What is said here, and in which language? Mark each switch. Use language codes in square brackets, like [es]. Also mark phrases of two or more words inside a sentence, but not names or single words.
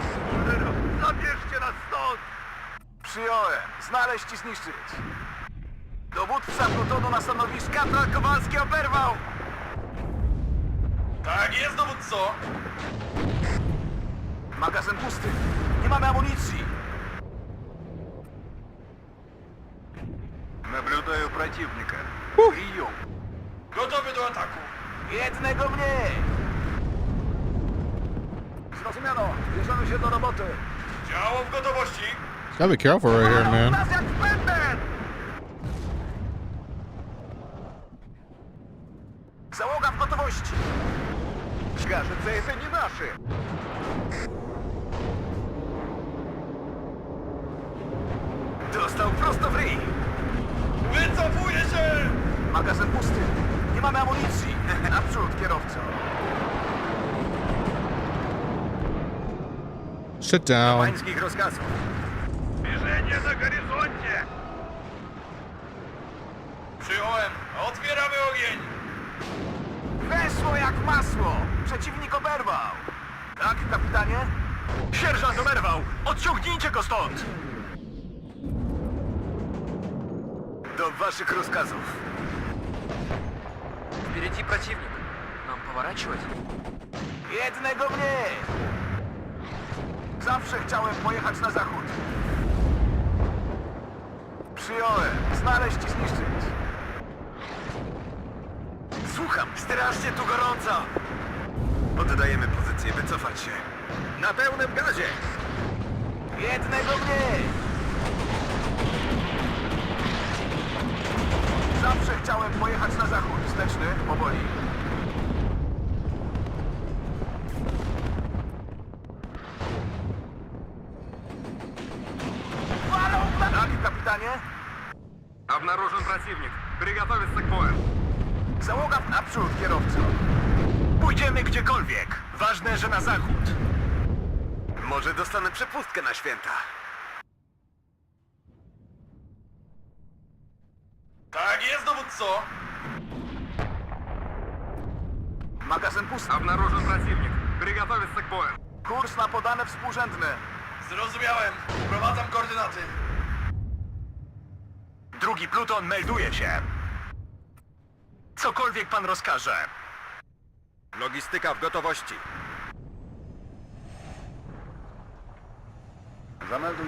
[pl] Zabierzcie nas stąd! Przyjąłem. Znaleźć i zniszczyć. Dowódca plutonu na stanowisku. Kapral Kowalski oberwał! Tak jest, dowódco. Magazyn pusty. Nie mamy amunicji. [ru] Наблюдаю противника. Прием. [pl] Gotowy do ataku. Jednego mniej. Zrozumiano. Bierzemy się do roboty. Działo w gotowości. [en] Gotta be careful right here, man. [pl] Nas jak pędzel! Załoga w gotowości. [ru] Кажется, это не наши. [pl] Dostał prosto w ryj. Wycofuję się. Magazyn pusty. Nie mamy amunicji. Naprzód, kierowco. [en] Sit down. [pl] Pańskich rozkazów. [ru] Движение на горизонте! [pl] Przyjąłem. Otwieramy ogień. Weszło jak masło. Przeciwnik oberwał. Tak, kapitanie? Sierżant oberwał! Odciągnijcie go stąd! Do waszych rozkazów. [ru] Впереди противник. Нам поворачивать? [pl] Jednego mniej. Zawsze chciałem pojechać na zachód. Przyjąłem. Znaleźć i zniszczyć. Słucham, strasznie tu gorąco. Oddajemy pozycję, wycofać się. Na pełnym gazie. Jednego mniej! Zawsze chciałem pojechać na zachód. Wsteczny, powoli. Walą! Tak, kapitanie? [ru] Обнаружен противник. Приготовиться к бою. [pl] Załoga naprzód, kierowco. Pójdziemy gdziekolwiek. Ważne, że na zachód. Może dostanę przepustkę na święta. Tak jest, dowódco! Magazyn pusty. [ru] Обнаружен противник. Приготовиться к бою. [pl] Kurs na podane współrzędne. Zrozumiałem. Wprowadzam koordynaty. Drugi pluton melduje się. Cokolwiek pan rozkaże. Logistyka w gotowości. Zamelduj